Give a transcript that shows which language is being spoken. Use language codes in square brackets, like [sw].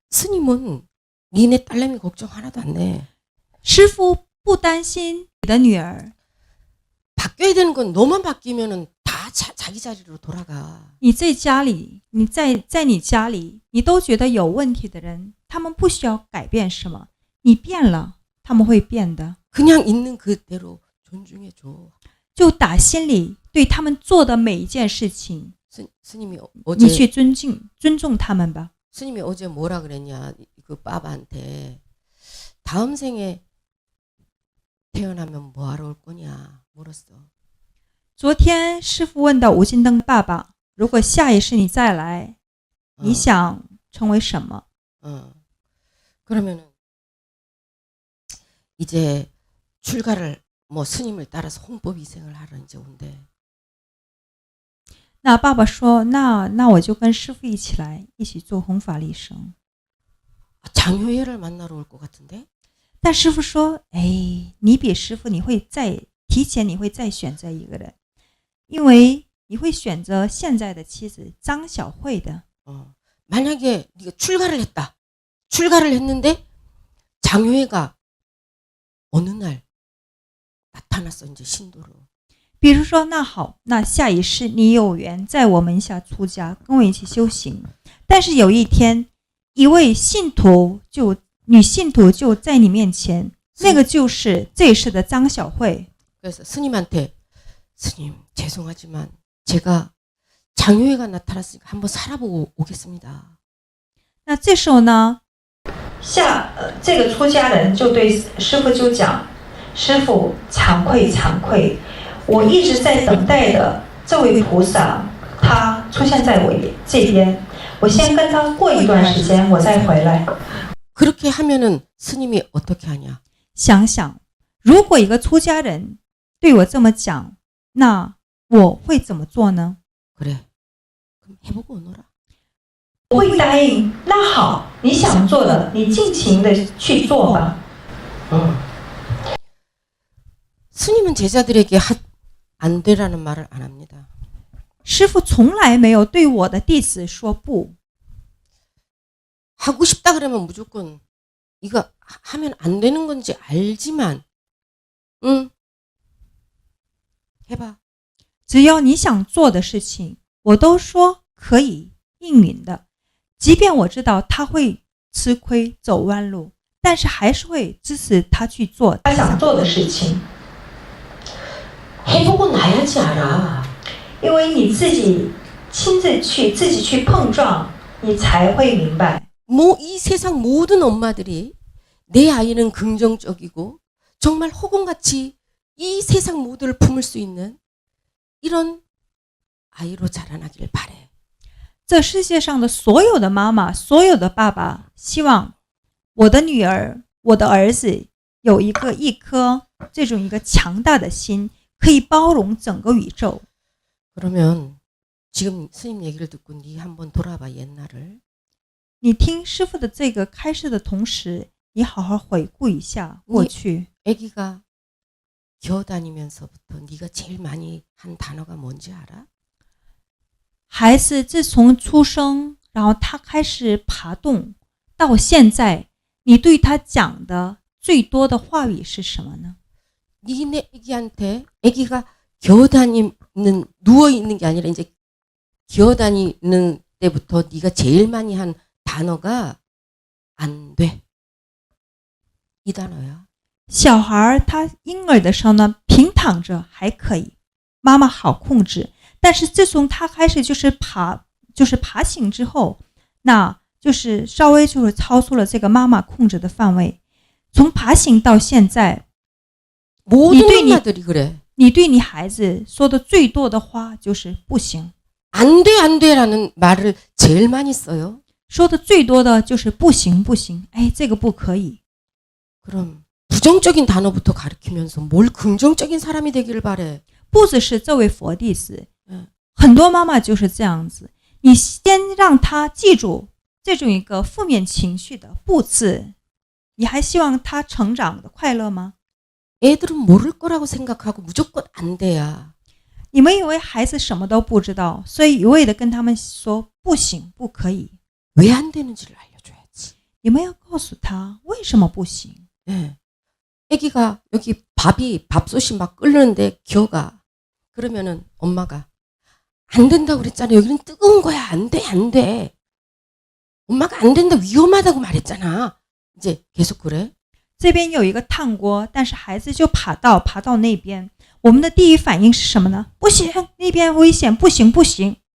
[ko] 스님은 니네 딸내미 걱정 하나도 안 내. [zh] 师父不担心你的女儿， [ko] 바뀌어야 되는 건 너만 바뀌면은 다 자기 자리로 돌아가. [zh] 你在家里，你在你家里，你都觉得有问题的人，他们不需要改变什么，你变了，他们会变的。 [ko] 그냥 있는 그대로 존중해줘. [zh] 就打心里对他们做的每一件事情， [ko] 스님이 [zh] 你 [ko] 어제 [zh] 去尊重他们吧。 [ko] 스님이 어제 뭐라 그랬냐? 그 빠바한테 다음 생에 태어나면 뭐하러 올 거냐 물었어. [zh] 昨天师父问到吴金灯爸爸，如果下一世你再来，你想成为什么？ [ko] 그러면은 이제 출가를 뭐 스님을 따라서 홍법 이생을 하러 이제 온대. [zh] 那爸爸说，那我就跟师父一起来，一起做弘法利生。 [ko] 장효예를 만나러 올 것 같은데? [zh] 但师父说，哎，你比师父你会提前再选择一个人，因为你会选择现在的妻子张小慧的。 [ko] 만약에 네가 출가를 했는데 장효예가 어느 날 나타났어 이제 신도로. [zh] 比如说，那好，那下一世你有缘在我门下出家，跟我一起修行。但是有一天，一位女信徒就在你面前，那个就是这一世的张小慧。 [ko] 그래서 스님한테 스님 죄송하지만 제가 장효예가 나타났으니까 한번 살아보고 오겠습니다. [zh] 那这时候呢，这个出家人就对师父就讲：“师父，惭愧，我一直在等待的这位菩萨，他出现在我这边，我先跟他过一段时间，我再回来。” [ko] 그렇게 하면은 스님이 어떻게 하냐? [zh] 想想，如果一个出家人对我这么讲，那我会怎么做呢？ [ko] 그래. 그럼 해보고 오너라. [zh] 我会答应。那好，你想做的，你尽情的去做吧。 [ko] 스님은 제자들에게 안 되라는 말을 안 합니다. [zh] 师父从来没有对我的弟子说不。 [ko] 하고 싶다 그러면 무조건 이거 하면 안 되는 건지 알지만 해봐. [zh] 只要你想做的事情，我都说可以应允的。即便我知道他会吃亏走弯路，但是还是会支持他去做他想做的事情。 [ko] 해보고 나야지 알아. [zh] 因为你自己亲自去碰撞，你才会明白。 [ko] 이 세상 모든 엄마들이 내 아이는 긍정적이고 정말 허공같이 이 세상 모두를 품을 수 있는 이런 아이로 자라나길 바래. [zh] 这世界上的所有的妈妈，所有的爸爸，希望我的女儿，我的儿子有一颗这种一个强大的心，可以包容整个宇宙。 [ko] 그러면 지금 스님 얘기를 듣고 네 한번 돌아봐 옛날을. [zh] 你听师父的这个开示的同时，你好好回顾一下过去。 [ko] 아기가 기어다니면서부터 네가 제일 많이 한 단어가 뭔지 알아? [zh] 孩子自从出生，然后他开始爬动，到现在，你对他讲的最多的话语是什么呢？ [ko] 니네 애기한테 애기가 기어다니는 누워 있는 게 아니라 이제 기어다니는 때부터 네가 제일 많이 한 단어가 안 돼. 이 단어야. [zh] 小孩他婴儿的时候呢，平躺着还可以，妈妈好控制。但是自从他开始就是爬行之后，那就是稍微就是超出了这个妈妈控制的范围。从爬行到现在， [ko] 모든 엄마들이 그래. [zh] 你对你孩子说的最多的话就是不行， [ko] 안 돼, 안 돼라는 말을 제일 많이 써요. [zh] 说的最多的就是不行不行，哎，这个不可以。 [ko] 그럼 부정적인 단어부터 가르치면서 뭘 긍정적인 사람이 되기를 바래. [zh] 不只是这位佛弟子， [ko] 응. [zh] 很多妈妈就是这样子。你先让他记住这种一个负面情绪的不字，你还希望他成长的快乐吗？ [ko] 애들은 모를 거라고 생각하고 무조건 안 돼야. [zh] 你们以为孩子什么都不知道，所以一味的跟他们说不行不可以。 [ko] 왜 안 되는지를 알려줘야지. [zh] 你们要告诉他为什么不行。 [ko] 예. 애기가 여기 밥솥이 막 끓는데 기어가. 그러면은 엄마가 안 된다고 그랬잖아. 여기는 뜨거운 거야. 안 돼, 안 돼. 엄마가 안 된다, 위험하다고 말했잖아. 이제 계속 그래. [zh] 这边有一个烫锅，但是孩子就爬到那边。我们的第一反应是什么呢？不行，那边危险，不行不行。